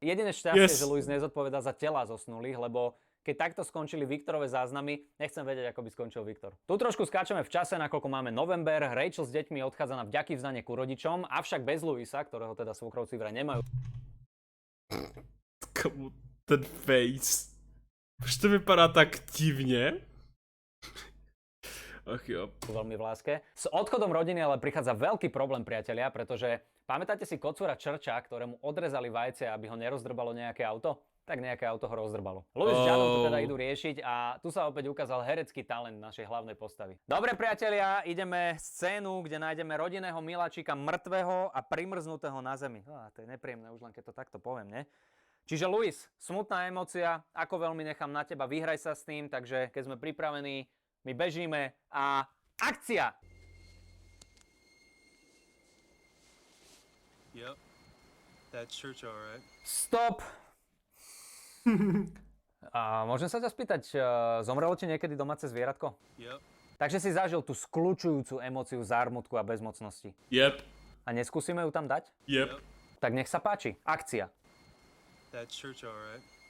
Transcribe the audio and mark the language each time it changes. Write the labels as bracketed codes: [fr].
[sk] Jediné šťastie, že Luis nezodpovedá za tela zosnulých, lebo keď takto skončili Viktorové záznamy, nechcem vedieť, ako by skončil Viktor. Tu trošku skáčeme v čase, nakoľko máme november, Rachel s deťmi odchádza na vďaky vzdanie ku rodičom, avšak bez Luisa, ktorého teda svokrovci vraj nemajú. Komu ten face? [cs] Proč to vypadá tak divne? Ach jo. [sk] Veľmi v láske. S odchodom rodiny ale prichádza veľký problém, priatelia, pretože pamätáte si kocúra Churcha, ktorému odrezali vajce, aby ho nerozdrbalo nejaké auto? Tak nejaké auto ho rozdrbalo. Louis s Janom to teda idú riešiť a tu sa opäť ukázal herecký talent našej hlavnej postavy. Dobre priatelia, ideme scénu, kde nájdeme rodinného miláčika mŕtvého a primrznutého na zemi. To je nepríjemné už len keď to takto poviem, ne? Čiže Louis, smutná emócia, ako veľmi nechám na teba, vyhraj sa s tým, takže keď sme pripravení, my bežíme a akcia! [en] Yep, that church, all right. Stop! [sk] A môžem sa ťa spýtať, zomrelo ti niekedy domáce zvieratko? [en] Yep. [sk] Takže si zažil tú skľučujúcu emóciu zármutku a bezmocnosti. [en] Yep. [sk] A neskúsime ju tam dať? [en] Yep. [sk] Tak nech sa páči, akcia. [en] That church, all right.